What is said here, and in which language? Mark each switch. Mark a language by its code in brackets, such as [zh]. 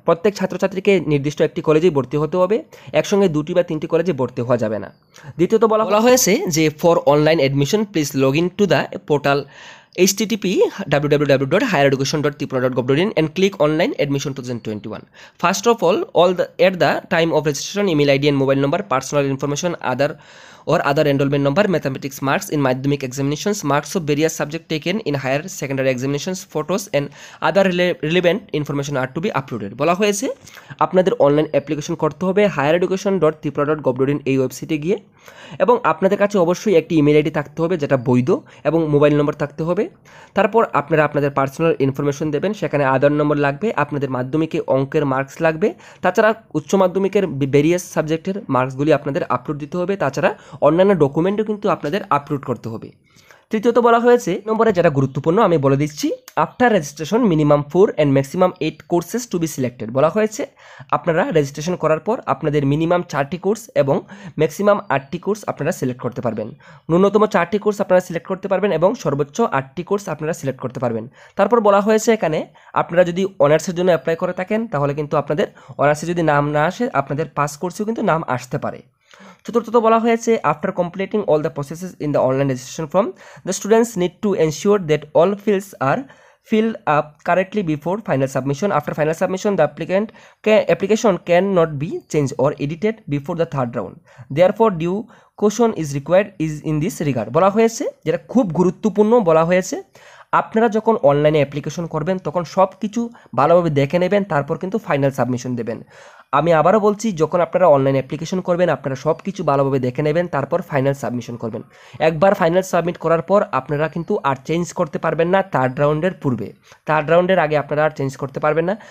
[bn] প্রত্যেক ছাত্রছাত্রীকে নির্দিষ্ট একটি কলেজেই ভর্তি হতে হবে, একসঙ্গে 2টি বা 3টি কলেজে ভর্তি হওয়া যাবে না। দ্বিতীয়ত বলা হয়েছে যে [en] For online admission please log in to the portal http://highereducation.tripura.gov.in and click online admission 2021. First of all at the time of registration, email ID and mobile number, personal information, other enrollment number, mathematics marks in madhyamik examinations, marks of various subject taken in higher secondary examinations, photos and other relevant information are to be uploaded. [bn] বলা হয়েছে আপনাদের online application করতে হবে highereducation.tripura.gov.in এই ওয়েবসাইটে গিয়ে, এবং আপনাদের কাছে অবশ্যই একটি ইমেল আইডি থাকতে হবে যেটা বৈধ এবং মোবাইল নম্বর থাকতে হবে। তারপর আপনারা আপনাদের পার্সোনাল ইনফরমেশন দেবেন, সেখানে আধার নম্বর লাগবে, আপনাদের মাধ্যমিকে অঙ্কের মার্কস লাগবে, তাছাড়া উচ্চ মাধ্যমিকের ভেরিয়াস সাবজেক্টের মার্কসগুলি আপনাদের আপলোড দিতে হবে, তাছাড়া অন্যান্য ডকুমেন্টও কিন্তু আপনাদের আপলোড করতে হবে। তৃতীয়ত বলা হয়েছে নম্বরে যেটা গুরুত্বপূর্ণ আমি বলে দিচ্ছি, [en] After registration minimum 4 and maximum 8 courses to be selected. [bn] বলা হয়েছে আপনারা রেজিস্ট্রেশন করার পর আপনাদের মিনিমাম 4টি কোর্স এবং ম্যাক্সিমাম 8টি কোর্স আপনারা সিলেক্ট করতে পারবেন। ন্যূনতম 4টি কোর্স আপনারা সিলেক্ট করতে পারবেন এবং সর্বোচ্চ 8টি কোর্স আপনারা সিলেক্ট করতে পারবেন। তারপর বলা হয়েছে এখানে আপনারা যদি অনার্সের জন্য অ্যাপ্লাই করে থাকেন তাহলে কিন্তু আপনাদের অনার্সে যদি নাম না আসে আপনাদের পাস কোর্সেও কিন্তু নাম আসতে পারে। চতুর্থত বলা হয়েছে [en] After completing all the processes in the online registration form the students need to ensure that all fields are filled up correctly before final submission. After final submission, the application cannot be changed or edited before the third round. Therefore, due caution is required is in this regard. [bn] বলা হয়েছে যেটা খুব গুরুত্বপূর্ণ, বলা হয়েছে আপনারা যখন অনলাইনে অ্যাপ্লিকেশন করবেন তখন সব কিছু ভালোভাবে দেখে নেবেন, তারপর কিন্তু ফাইনাল সাবমিশন দেবেন। আমি আবারও বলছি, যখন আপনারা অনলাইন অ্যাপ্লিকেশন করবেন আপনারা সব কিছু ভালোভাবে দেখে নেবেন, তারপর ফাইনাল সাবমিশন করবেন। একবার ফাইনাল সাবমিট করার পর আপনারা কিন্তু আর চেঞ্জ করতে পারবেন না থার্ড রাউন্ডের পূর্বে, থার্ড রাউন্ডের আগে আপনারা আর চেঞ্জ করতে পারবেন না।